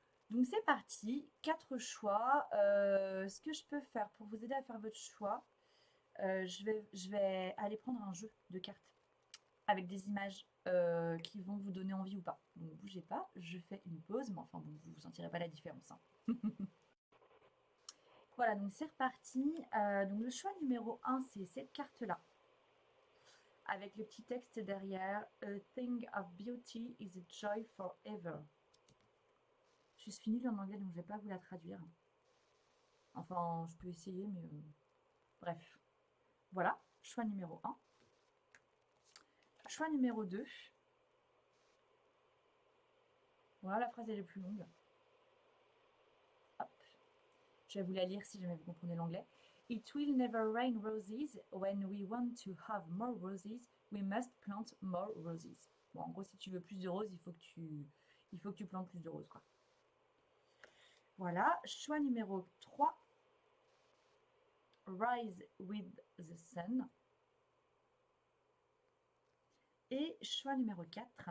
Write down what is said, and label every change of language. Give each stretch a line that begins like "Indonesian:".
French: Donc c'est parti, quatre choix. Ce que je peux faire pour vous aider à faire votre choix, je vais aller prendre un jeu de cartes avec des images qui vont vous donner envie ou pas. Donc bougez pas, je fais une pause, mais enfin bon, vous ne sentirez pas la différence, hein. Voilà, donc c'est reparti. Donc le choix numéro un, c'est cette carte-là, avec le petit texte derrière.
English: A thing of beauty is a joy forever.
French: Je suis nulle en anglais, donc je ne vais pas vous la traduire. Enfin, je peux essayer, mais bref. Voilà, choix numéro un. Choix numéro 2. Voilà, la phrase elle est plus longue. Hop. Je vais vous la lire si jamais vous comprenez l'anglais.
English: It will never rain roses. When we want to have more roses, we must plant more roses.
French: Bon, en gros, si tu veux plus de roses, il faut que tu plantes plus de roses, quoi. Voilà, choix numéro 3.
English: Rise with the sun.
French: Et choix numéro 4.